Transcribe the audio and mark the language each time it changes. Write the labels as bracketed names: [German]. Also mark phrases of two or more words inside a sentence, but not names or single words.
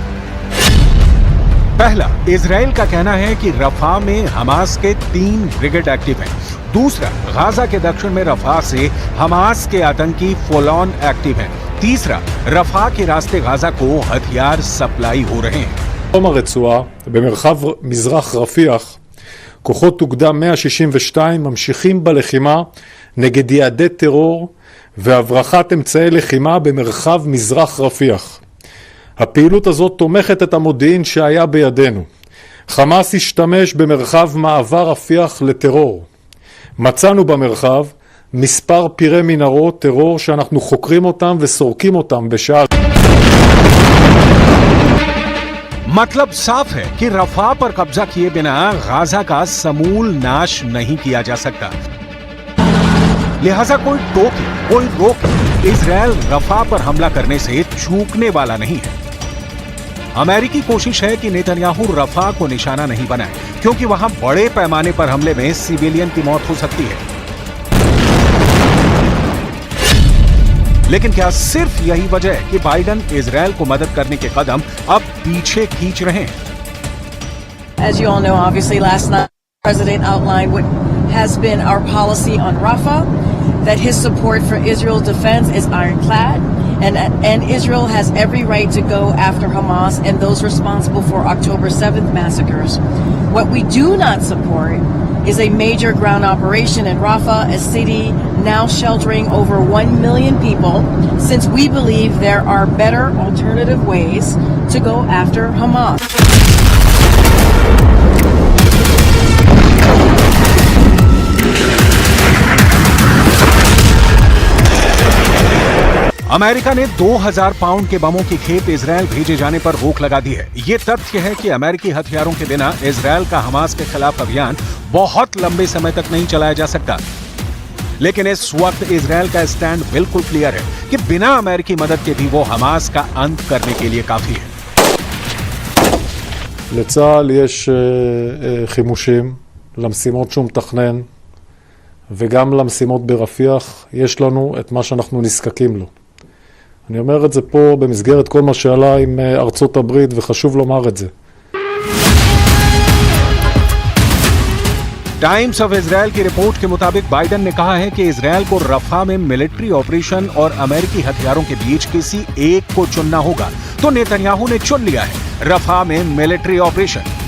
[Hindi] पहला, इजराइल का कहना है कि रफा में हमास के 3 ब्रिगेड एक्टिव हैं। दूसरा, गाजा के दक्षिण में रफा से हमास के आतंकी [English] full on active [Hindi] हैं। तीसरा, रफा के रास्ते गाजा को हथियार सप्लाई हो रहे हैं। [Hebrew] בדרום הרצועה, במרחב מזרח רפיח, כוחות אוגדה 162 ממשיכים בלחימה נגד יעדי טרור והברחת אמצעי לחימה במרחב מזרח רפיח. הפעילות הזאת תומכת את המודיעין שהיה בידינו. חמאס השתמש במרחב מעבר רפיח לטרור. מצאנו במרחב מספר פירי מנהרות טרור שאנחנו חוקרים אותם וסורקים אותם בשעה. [Hindi] मतलब साफ है कि रफा पर कब्जा किए बिना गाजा का समूल नाश नहीं किया जा सकता। लिहाजा कोई टोके, कोई रोके, इजरायल रफा पर हमला करने से चूकने वाला नहीं है। अमेरिकी कोशिश है कि नेतन्याहू रफा को निशाना नहीं बनाए, क्योंकि वहां बड़े पैमाने पर हमले में सिविलियन की मौत हो सकती है। लेकिन क्या सिर्फ यही वजह है कि बाइडेन इजरायल को मदद करने के कदम अब पीछे खींच रहे हैं? [English] As you all know, obviously last night the President outlined what has been our policy on Rafah, that his support for Israel's defense is ironclad, and Israel has every right to go after Hamas and those responsible for October 7th massacres. What we do not support is a major ground operation in Rafah, a city now sheltering over 1 million people, since we believe there are better alternative ways to go after Hamas. [Hindi] अमेरिका ने 2000 पाउंड के बमों की खेप इजरायल भेजे जाने पर रोक लगा दी है। ये तथ्य है कि अमेरिकी हथियारों के बिना इजरायल का हमास के खिलाफ अभियान बहुत लंबे समय तक नहीं चलाया जा सकता। लेकिन इस वक्त इजरायल का स्टैंड बिल्कुल क्लियर है कि बिना अमेरिकी मदद के भी वो हमास का अंत करने के लिए काफी है। [Hebrew] לצה"ל יש חימושים למשימות שהוא מתכנן, וגם למשימות ברפיח יש לנו את מה שאנחנו נזקקים לו. אני אומר את זה פה במסגרת כל מה שעלה עם ארצות הברית, וחשוב לומר את זה. [Hindi] टाइम्स ऑफ इजरायल की रिपोर्ट के मुताबिक बाइडेन ने कहा है कि इजरायल को रफा में [English] military operation [Hindi] और अमेरिकी हथियारों के बीच किसी एक को चुनना होगा। तो नेतन्याहू ने चुन लिया है रफा में [English] military operation.